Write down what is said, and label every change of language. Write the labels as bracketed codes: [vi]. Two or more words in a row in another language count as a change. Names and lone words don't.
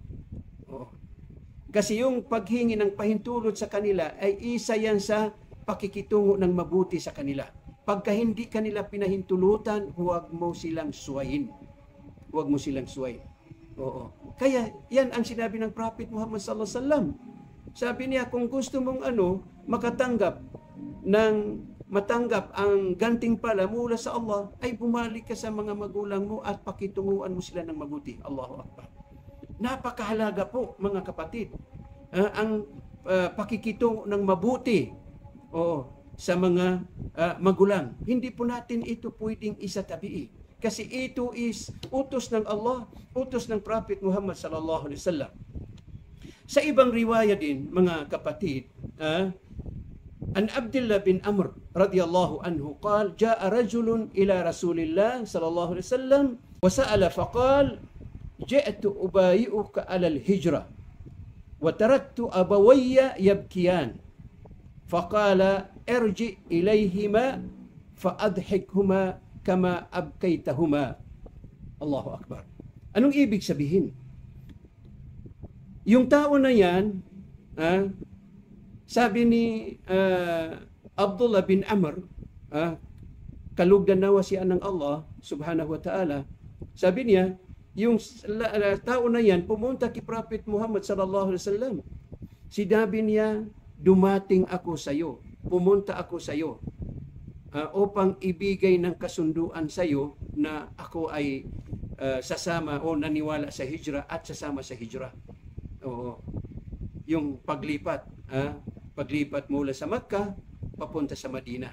[tl] Kasi yung paghingi ng pahintulot sa kanila ay isa yan sa pakikitungo ng mabuti sa kanila. Pagka hindi kanila pinahintulutan, huwag mo silang suwayin. Huwag mo silang suwayin. Kaya yan ang sinabi ng Prophet Muhammad [ar] صلى الله عليه وسلم. [tl] Sabi niya, kung gusto mong matanggap ang gantimpala mula sa Allah, ay bumalik ka sa mga magulang mo at pakitunguan mo sila ng mabuti. [ar] الله أكبر. [tl] Napakahalaga po, mga kapatid, ang pakikitungo ng mabuti sa mga magulang. Hindi po natin ito pwedeng isatabi. Kasi ito is utos ng Allah, utos ng Prophet Muhammad [ar] صلى الله عليه وسلم. [tl] Sa ibang riwaya din, mga kapatid, [ar] عن عبد الله بن عمرو رضي الله عنه قال جاء رجل إلى رسول الله صلى الله عليه وسلم وسأل فقال جئت أبايعك على الهجرة وتركت أبوي يبكيان فقال ارجع إليهما فأضحكهما كما أبكيتهما. الله أكبر. [tl] Anong ibig sabihin? Yung tao na yan, sabi ni Abdullah bin Amr, kalugdan nawa siya ng Allah [ar] سبحانه وتعالى, [tl] sabi niya, yung tao na yan, pumunta kay Prophet Muhammad [ar] صلى الله عليه وسلم. [tl] Sinabi niya, dumating ako sa iyo, pumunta ako sa iyo, upang ibigay ng kasunduan sa iyo na ako ay sasama o naniwala sa hijra at sasama sa hijra. Yung paglipat, paglipat mula sa Makkah papunta sa Madina.